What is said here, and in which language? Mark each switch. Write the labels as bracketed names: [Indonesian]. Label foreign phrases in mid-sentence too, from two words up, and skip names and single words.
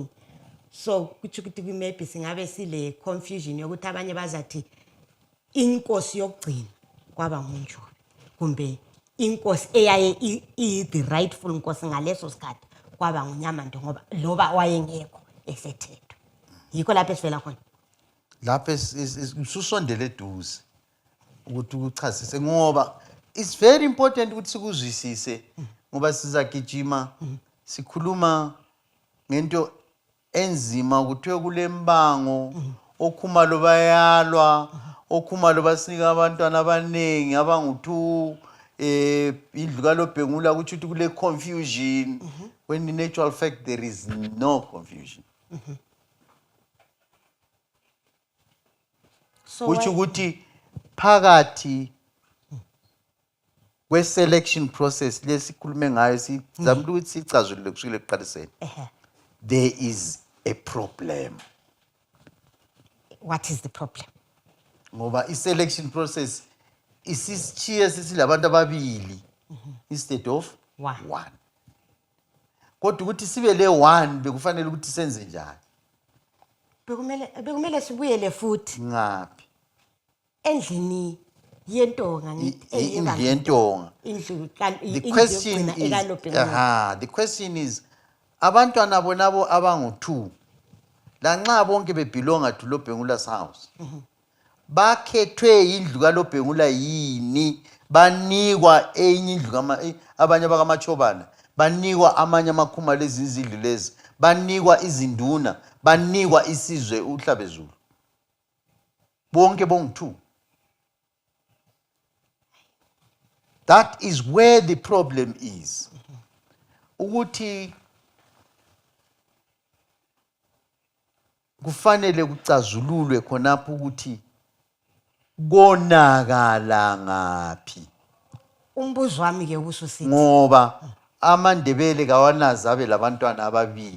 [North Ndebele] So kuthi maybe singabe sile confusion yokuthi abanye bazathi inkosi yokugcina kwaba nguNjobe kumbe inkosi eyaye [English] the rightful [North Ndebele] inkosi ngaleso sikhathi kwaba nguNyamanda ngoba loba wayengekho esethethwe. Yikho lapho esivela khona. Lapho ususondele eduze ukuthi uchasise ngoba [English] it's very important [North Ndebele] ukuthi sikuzwisise ngoba sizagijima sikhuluma ngento enzima kuthiwe kulembango okhumalo bayalwa okhumalo basinika abantwana abanengi abangu-2 indlu kaLobhengula kuthi kule confusion [English] when in actual fact there is no confusion. [North Ndebele] So kuthi ukuthi phakathi kwe- [English] selection process [North Ndebele] lesikhulume ngayo sizama ukuthi sicazulule kusukela ekuqaliseni. [English] There is a problem. What is the problem? [North Ndebele] Ngoba i- [English] selection process [North Ndebele] isisichiye sesilabantu ababili [English] instead of 1. [North Ndebele] Kodwa ukuthi sibe le 1 bekufanele ukuthi senze njani? Bekumele sibuyele futhi Ngaphi? Endlini yentonga ngithi Indlu yentonga. [English] The question is [North Ndebele] abantwana bonabo abangu-2 lanxa bonke bebelonga [English] to Lobhengula's house [North Ndebele] bakhethwe indlu kaLobhengula yini banikwa enye indlu abanye abakaMachobana banikwa amanye amakhuma lezi izindlu lezi banikwa izinduna banikwa isizwe uHlabezulu bonke bongu-2. [English] That is where the problem is. [North Ndebele] Ukuthi kufanele kucazululwe khonapho ukuthi konakala ngaphi. Umbuzo wami ke ubususithi Ngoba amaNdebele kawanazi abe labantwana ababili.